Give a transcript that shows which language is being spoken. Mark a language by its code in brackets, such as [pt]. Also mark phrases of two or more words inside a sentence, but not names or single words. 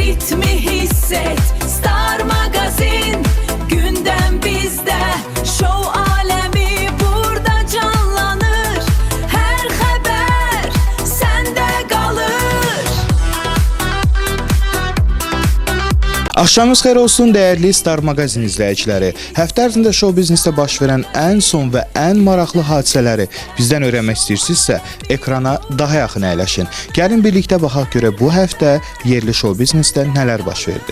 [tr] ritmi hisset. Star Magazin, gündem bizde. Şov alemi burada canlanır. Her haber sende kalır. [az] Axşamınız xeyir olsun değerli Star Magazin izləyiciləri. Həftə ərzində show biznesdə baş verən ən son və ən maraqlı hadisələri bizdən öyrənmək istəyirsinizsə, ekrana daha yaxın əyləşin. Gəlin birlikdə baxaq görə bu həftə yerli show biznesdə nələr baş verdi.